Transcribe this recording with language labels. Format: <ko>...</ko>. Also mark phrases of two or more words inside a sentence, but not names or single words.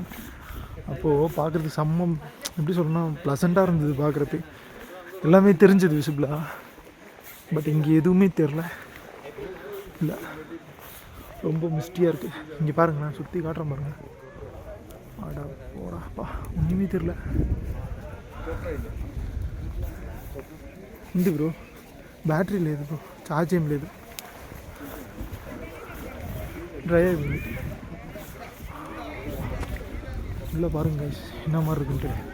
<ta>அப்போது பார்க்குறதுக்கு செம்ம, எப்படி சொல்லணும்னா ப்ளசண்ட்டாக இருந்தது பார்க்குறப்ப, எல்லாமே தெரிஞ்சது விசிபிளாக. பட் இங்கே எதுவுமே தெரில, இல்லை ரொம்ப மிஸ்டியாக இருக்குது. இங்கே பாருங்கள், நான் சுற்றி காட்டுறேன் பாருங்கள். ஆடா போடாப்பா, ஒன்றுமே தெரில.</ta> <te>ఉంది బ్రో, బ్యాటరీ లేదు బ్రో, ఛార్జ్ ఏం లేదు,</te> <ta>ட்ரை ஆகி உள்ளே பாருங்க என்ன மாதிரி இருக்குன்ட்டு.</ta>